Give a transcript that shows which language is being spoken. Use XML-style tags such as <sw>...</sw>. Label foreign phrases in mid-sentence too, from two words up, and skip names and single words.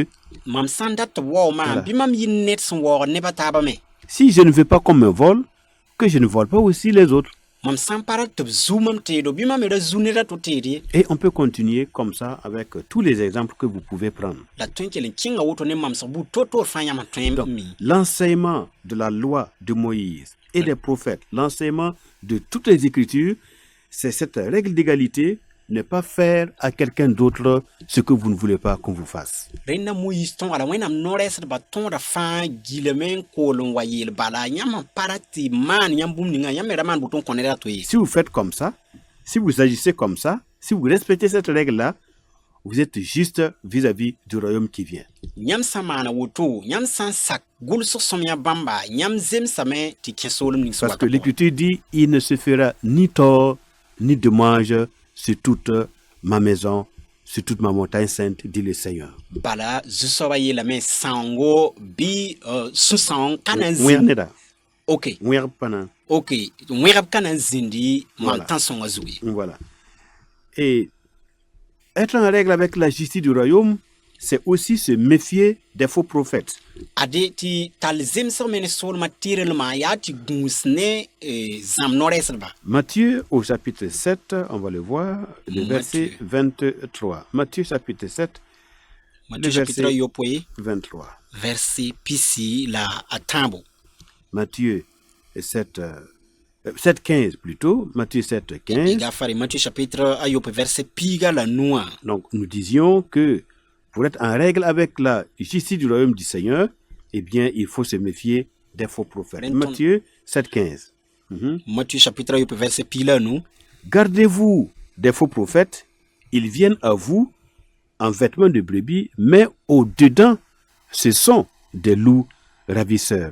<mos>mam sã n dat tɩ b waoog maan bɩ mam yɩ ned sẽn waoogd nebã taaba me</mos> <fr>Si je ne veux pas qu'on me vole, que je ne vole pas aussi les autres.</fr> <mos>mam sã n pa ra tɩ b zu mam teedo bɩ mam me ra zu neda to teed ye</mos> <fr>Et on peut continuer comme ça avec tous les exemples que vous pouvez prendre.</fr> <mos>la tõe n kell n kẽnga woto ne mamsg buud toor-toor fãa yãmb tõe</mos> <fr>Donc, mi l'enseignement de la loi de Moïse et des prophètes, l'enseignement de toutes les Écritures, c'est cette règle d'égalité, ne pas faire à quelqu'un d'autre ce que vous ne voulez pas qu'on vous fasse.</fr> <mos>rẽnda moyiis tõoga la wẽnnaam no-rɛɛsdbã tõoda fãa gilame n kool n wa yeel bala yãmb n pa ra tɩ maan yãmb bũmb ninga yãmb me ra maan boto n kõ neda to ye</mos> <fr>Si vous faites comme ça, si vous agissez comme ça, si vous respectez cette règle-là, vous êtes juste vis-à-vis du royaume qui vient.</fr> <mos>yãmb sã maana woto yãmb sã n sak gʋlsg sõm yã bãmba yãmb zemsame tɩ kẽ soolem ning</mos> <fr>Parce que l'Écriture dit, il ne se fera ni tort, ni dommage sur toute ma maison, sur toute ma montagne sainte, dit le Seigneur.</fr> <mos>bala zu-soabã yeelame sãngo bɩ sũ-sãong ka na n Wẽg zĩnd neda, ok wẽg pa na. ok wẽgb ka na n zĩndi mam</mos> <fr>Voilà.</fr> <mos>tãn-sõngã zugu ye</mos> <fr>Voilà. Et être en règle avec la justice du royaume, c'est aussi se méfier des faux prophètes.</fr> <mos>ade tɩ tall zemsg me ne soolmã tɩrlmã yaa tɩ gũus ne zãmb no-rɛɛsdbã</mos> <fr>Matthieu au chapitre 7, on va le voir, le Matthieu. verset 23. Matthieu chapitre 7,</fr> <mos>matɩ</mos> <fr>verset-</fr> <mos>chapitre yopoe</mos> <fr>23.</fr> <mos>verset pisi la a tãabo</mos> <fr>Matthieu 7, 7,15 plutôt. Matthieu 7, 15.</fr> <mos>gafare matɩ chapitre a yope verset piiga la nuã</mos> <fr>Donc nous disions que pour être en règle avec la justice du royaume du Seigneur, eh bien il faut se méfier des faux prophètes. Renton- Matthieu 7, 15.</fr> <mos>matɩ chapitre a yope verset pii la nu</mos> <fr>Gardez-vous des faux prophètes, ils viennent à vous en vêtements de brebis, mais au-dedans, ce sont des loups ravisseurs.</fr>